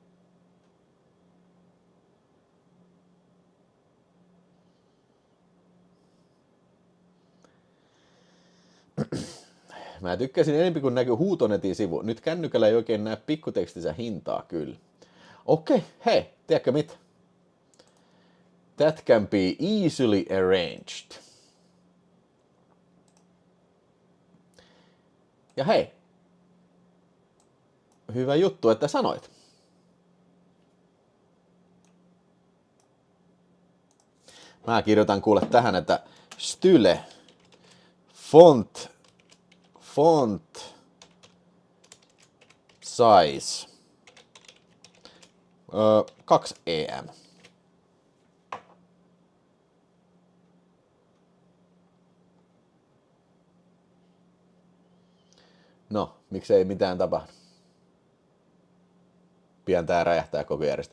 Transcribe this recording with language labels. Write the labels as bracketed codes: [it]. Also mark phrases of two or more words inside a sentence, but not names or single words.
[fi] Mä tykkäsin enemmän kuin näkyy Huutonetin sivu. Nyt kännykällä ei oikein näe pikkutekstissä hintaa kyllä. Okei, hei, tiedätkö mitä? [en] That can be easily arranged. [fi] Ja hei, hyvä juttu, että sanoit. Mä kirjoitan kuule tähän, että [en] style, font size [fi] 2 EM. No, miksei mitään tapahdu. Pian tää räjähtää koko järjestä.